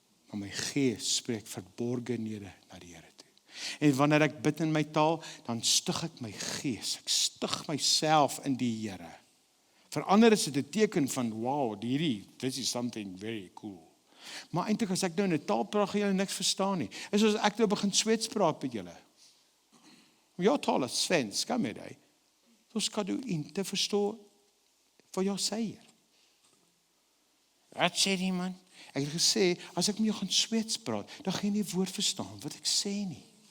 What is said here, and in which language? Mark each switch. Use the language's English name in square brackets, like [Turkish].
[Afrikaans] Maar my gees spreek verborgenhede na die Here toe. En wanneer ek bid in my taal, dan stig ek my gees, ek stig myself in die Here. Vir ander is dit 'n teken van, [English] wow, this is something very cool. [Afrikaans] Maar eintlik as ek nou in 'n taal praat, gaan julle niks verstaan nie. Is soos ek nou begin Sweeds praat met julle. [Swedish] Jag talar svenska med dig, då ska du inte förstå vad jag säger. [Afrikaans] Wat sê die man? Ek het gesê, as ek met jou gaan Sweeds praat, dan gaan jy nie woord verstaan wat ek sê nie.